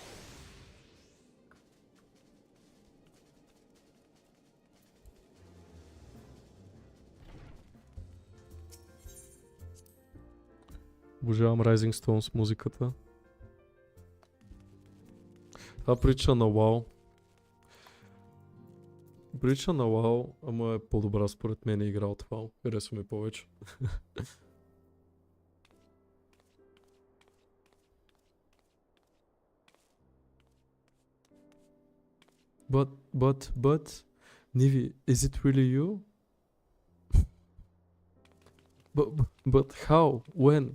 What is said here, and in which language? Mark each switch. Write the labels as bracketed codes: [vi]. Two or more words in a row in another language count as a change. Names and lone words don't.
[bg] Обожавам Rising Stones музиката. Това прилича на WoW. Прилича на WoW, ама е по-добра според мен игра от WoW. Харесва ми повече. [en] But, Nivi, is it really you? But how? When?